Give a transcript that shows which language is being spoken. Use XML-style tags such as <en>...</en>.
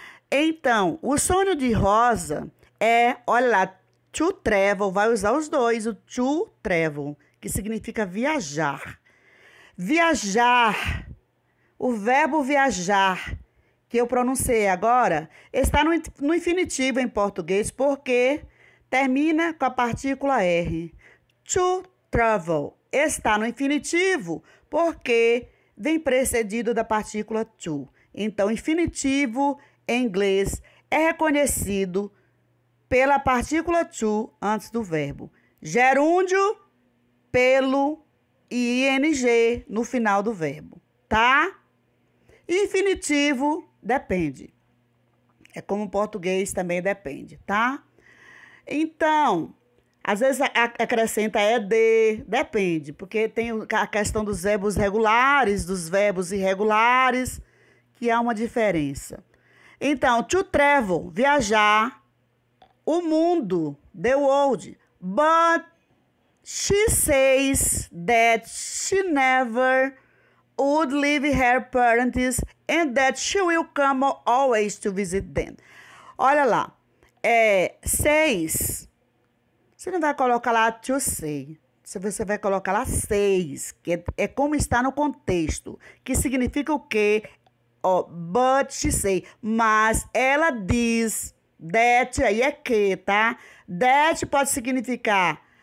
<pt>Então, o sonho de Rosa é, olha lá, to travel, vai usar os dois, o to travel, que significa viajar. Viajar, o verbo viajar, que eu pronunciei agora, está no infinitivo em português, porque termina com a partícula R. To travel está no infinitivo, porque vem precedido da partícula to. Então, infinitivo em inglês é reconhecido pela partícula to antes do verbo. Gerúndio pelo ing no final do verbo, tá? Infinitivo depende. É como o português também depende, tá? Então, às vezes acrescenta ed, depende, porque tem a questão dos verbos regulares, dos verbos irregulares, que há uma diferença.</pt> <en>Então, to travel,</en> <pt>viajar, o mundo,</pt> <en>the world, but she says that she never would leave her parents and that she will come always to visit them.</en> <pt>Olha lá, says, você não vai colocar lá to say, você vai colocar lá says, que é como está no contexto, que significa o quê?</pt> <en>But she say,</en> <pt>mas ela diz, that aí é que, tá? That pode significar</pt>